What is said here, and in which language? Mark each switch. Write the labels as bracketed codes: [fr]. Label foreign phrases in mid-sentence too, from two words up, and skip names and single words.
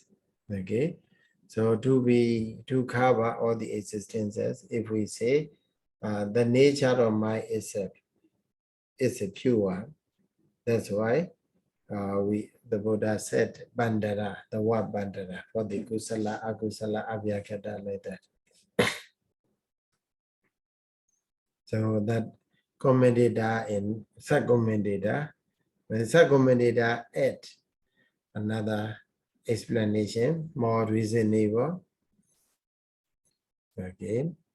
[en] Okay, so to cover all the existences, if we say the nature of mind is pure, that's why the Buddha said bandara, the word bandara for the [pi] kusala, akusala, abyākata, [en] like that. So that commentator in sub-commentator, when sub-commentator add another explanation, more reasonable. Okay.